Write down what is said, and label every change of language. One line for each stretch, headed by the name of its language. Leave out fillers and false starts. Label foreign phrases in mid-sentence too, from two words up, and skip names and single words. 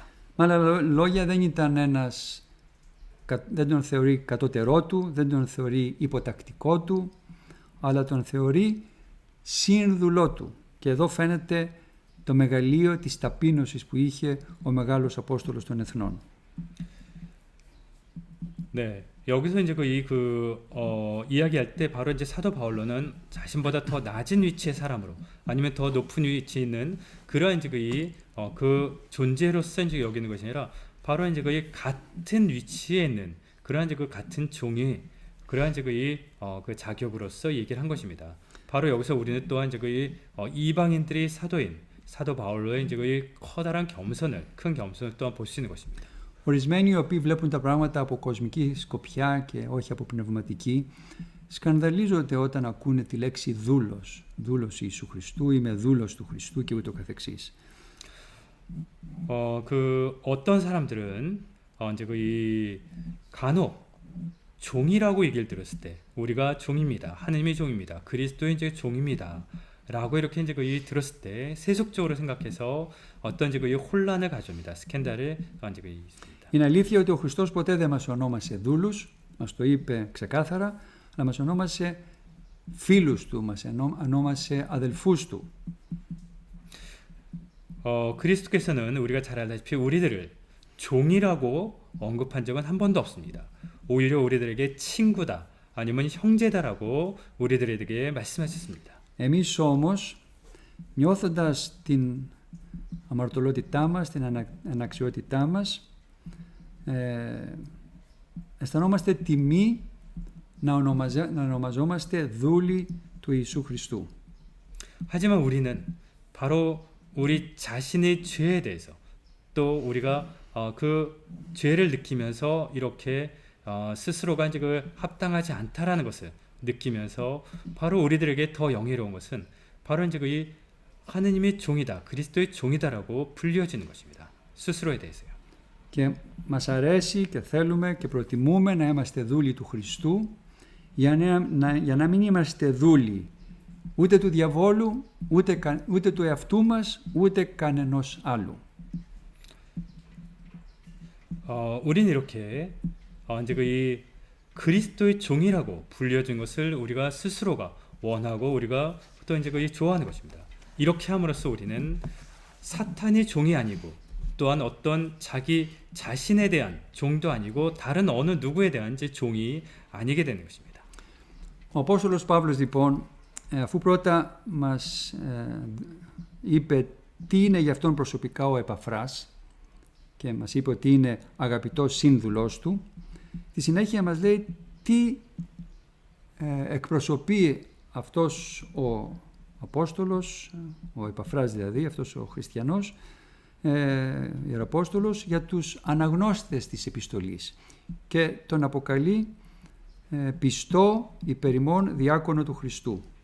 Greek: Με άλλα λόγια δεν τον θεωρεί κατώτερό του, δεν τον θεωρεί υποτακτικό του, αλλά τον θεωρεί σύνδουλό του. Και εδώ φαίνεται το μεγαλείο της ταπείνωσης που είχε ο μεγάλος Απόστολος των Εθνών.
Korean: 네, 여기서 이제 이야기할 때 바로 이제 사도 바울로는 자신보다 더 낮은 위치의 사람으로 아니면 더 높은 위치에 있는 그러한 이제 그 존재로서 이제 여기는 것이 아니라 바로 이제 같은 위치에 있는 그러한 이제 같은 종이 그러한 이제 그 자격으로서 얘기를 한 것입니다. 바로 여기서 우리는 또한 이제 이방인들의 사도 바울로의 이제 커다란 큰 겸손을 또한 볼 수 있는 것입니다.
Greek: Ορισμένοι οι οποίοι βλέπουν τα πράγματα από κοσμική σκοπιά και όχι από πνευματική, σκανδαλίζονται όταν ακούνε τη λέξη δούλος Ιησού Χριστού, είμαι δούλος του Χριστού και ούτω καθεξής.
Korean: 어떤 사람들은 이제 간혹 종이라고 얘기를 들었을 때 우리가 종입니다. 하느님의 종입니다. 그리스도의 이제 종입니다. 라고 이렇게 이제 들었을 때 세속적으로 생각해서 어떤 이제 혼란을 가져옵니다. 스캔들을 이제 있습니다.
Greek: Είναι αλήθεια ότι ο Χριστός ποτέ δεν μας ονόμασε δούλους, μας το είπε ξεκάθαρα, αλλά μας ονόμασε φίλους του, μας ονόμασε αδελφούς του.
Korean: 그리스도께서는 우리가 잘 알다시피 우리들을 종이라고 언급한 적은 한 번도 없습니다. 오히려 우리들에게 친구다, 아니면 형제다라고 우리들에게 말씀하셨습니다.
Greek: Εμείς όμως, νιώθοντας την αμαρτωλότητά μας, την αναξιότητά μας, αισθανόμαστε τιμή να ονομαζόμαστε δούλοι του Ιησού Χριστού.
Korean: 하지만 우리는 바로 우리 자신의 죄에 대해서 또 우리가 그 죄를 느끼면서 이렇게 스스로가 이제 합당하지 않다라는 것을 느끼면서 바로 우리들에게 더 영예로운 것은 바로 이제 이 하느님의 종이다, 그리스도의 종이다라고 불려지는 것입니다. 스스로에 대해서요.
Greek: Και μας αρέσει και θέλουμε και προτιμούμε να είμαστε δούλοι του Χριστού για να μην είμαστε δούλοι ούτε του διαβόλου, ούτε του εαυτού μας, ούτε κανενός άλλου.
Korean: 우린 이렇게 이제 이 그리스도의 종이라고 불려진 것을 우리가 스스로가 원하고 우리가 또 이제 좋아하는 것입니다. 이렇게 함으로써 우리는 사탄의 종이 아니고 또한 어떤 자기 자신에 대한 종도 아니고 다른 어느 누구에 대한 이제 종이 아니게 되는 것입니다.
Greek: Ο Απόστολος Παύλος λοιπόν, αφού πρώτα μας είπε τι είναι για αυτόν προσωπικά ο Επαφράς και μας είπε ότι είναι αγαπητός σύνδουλός του, στη συνέχεια μας λέει τι εκπροσωπεί αυτός ο Απόστολος, ο Επαφράς δηλαδή, αυτός ο χριστιανός, Ιεραπόστολος, για τους αναγνώστες της επιστολής και τον αποκαλεί πιστό υπερημών διάκονο του Χριστού.